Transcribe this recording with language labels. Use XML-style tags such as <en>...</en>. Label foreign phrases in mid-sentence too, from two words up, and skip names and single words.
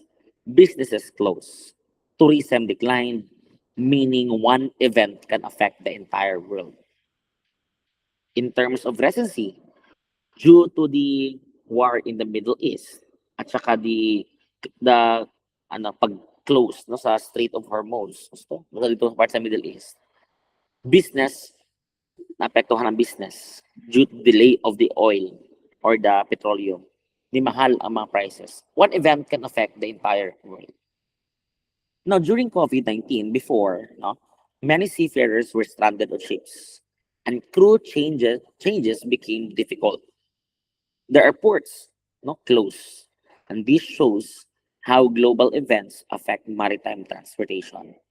<en>Businesses closed. Tourism declined, meaning one event can affect the entire world. In terms of residency, due to the war in the Middle East</en> <tl>at saka</tl> <en>the</en> <tl>pag-close no sa</tl> <en>Strait of Hormuz,</en> <tl>gusto dito</tl> <en>part sa Middle East, business</en> <tl>naapektuhan ang</tl> <en>business due to delay of the oil or the petroleum.</en> <tl>Di mahal ang mga prices.</tl> <en>One event can affect the entire world. Now, during COVID-19, before, no, many seafarers were stranded on ships, and crew changes became difficult. The airports, no, closed, and this shows how global events affect maritime transportation.</en>